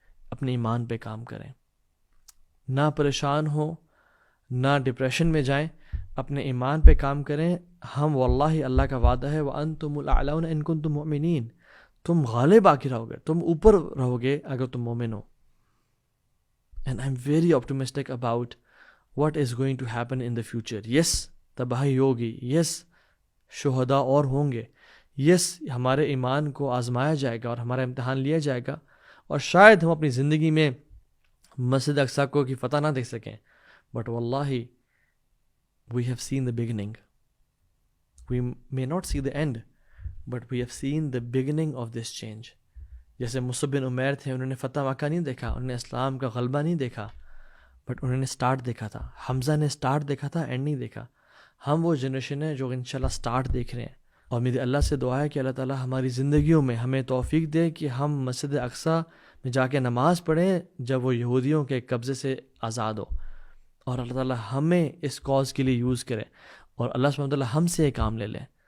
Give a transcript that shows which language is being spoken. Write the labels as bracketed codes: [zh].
[ur] اپنے ایمان پہ کام کریں, نہ پریشان ہو, نہ ڈپریشن میں جائیں, اپنے ایمان پہ کام کریں. ہم واللہ اللہ کا وعدہ ہے [ar] وَأَنْتُمُ الْأَعْلَوْنَ إِن كُنتُم مُؤْمِنِينَ, [ur] تم غالب آ کے رہو گے, تم اوپر رہو گے اگر تم مومن ہو. [en] And I'm very optimistic about what is going to happen in the future. [ur] Yes, تباہی ہوگی, yes, شہداء اور ہوں گے, yes, ہمارے ایمان کو آزمایا جائے گا اور ہمارا امتحان لیا جائے گا, اور شاید ہم اپنی زندگی میں مسجد اقصی کو کی فتح نہ دیکھ سکیں, but واللہ [en] we have seen the beginning. We may not see the end, but we have seen the beginning of this change. [ur] جیسے مصعب بن عمیر تھے, انہوں نے فتح مکہ نہیں دیکھا, انہوں نے اسلام کا غلبہ نہیں دیکھا, بٹ انہوں نے سٹارٹ دیکھا تھا. حمزہ نے سٹارٹ دیکھا تھا, اینڈ نہیں دیکھا. ہم وہ جنریشن ہے جو انشاءاللہ سٹارٹ دیکھ رہے ہیں. اور میری اللہ سے دعا ہے کہ اللہ تعالیٰ ہماری زندگیوں میں ہمیں توفیق دے کہ ہم مسجد اقصی میں جا کے نماز پڑھیں جب وہ یہودیوں کے قبضے سے آزاد ہو, اور اللہ تعالیٰ ہمیں اس کاز کے لیے یوز کرے, اور اللہ سبحانہ وتعالیٰ ہم سے یہ کام لے لیں.